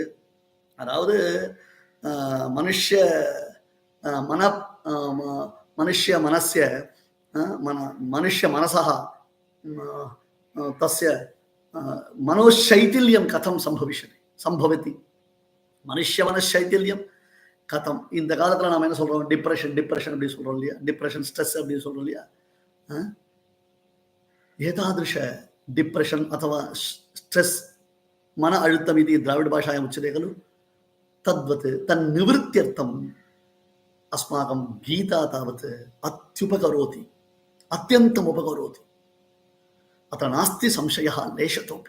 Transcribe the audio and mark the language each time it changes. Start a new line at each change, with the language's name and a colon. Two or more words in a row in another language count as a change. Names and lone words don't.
Sanskrit: அதாவது मनुष्य मनसा तस्य मनोशैथिल्यं कथं सम्भवति. मनुष्य मनःशैथिल्यं कथम्.
Tamil: இந்த காலத்துல நாம என்ன சொல்றோம்? டிப்ரெஷன் அப்படி சொல்றோம் இல்லையா?
English: depression, stress
Tamil: அப்படின்னு சொல்றோம் இல்லையா?
Sanskrit: ஏதாதிருஷ डिप्रेशन अथवा स्ट्रेस
Tamil: மன அழுத்தம்
Sanskrit: इति द्राविड भाषायां उच्यते खलु, तद्वत् तन्निवृत्त्यर्थम् अस्माकं गीता तावत् अत्युपकरोति, अत्यन्तम् उपकरोति. अत्र नास्ति संशयः लेशतोपि.